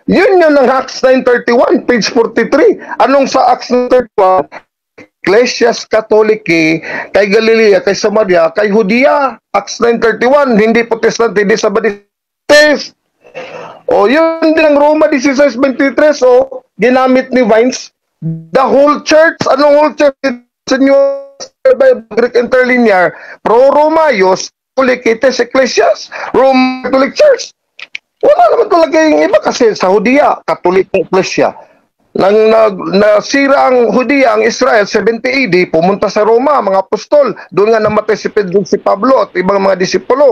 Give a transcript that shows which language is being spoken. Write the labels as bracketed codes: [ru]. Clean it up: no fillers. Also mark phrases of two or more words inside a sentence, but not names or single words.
[tl] Yun ang Acts 9:31, page 43. Anong sa Acts 9:31? [la] Ecclesias Catholici, [tl] kay Galilea, kay Samaria, kay Judea. Acts 9:31, hindi Protestante, hindi Sabadistes. O yun din ang Roma 16:23, so ginamit ni Vines. [en] The whole church, anong whole church? By Greek Interlinear, pro-Romaios, Catholic Ecclesias, Roman Catholic Church. [tl] Wala naman talaga yung iba kasi sa Judea, [la] Catholic Ecclesia. [tl] Nang nasira ang Judea, ang Israel, 70 AD, pumunta sa Roma, mga apostol. Doon nga namatay si Pedro, si Pablo at ibang mga disipulo.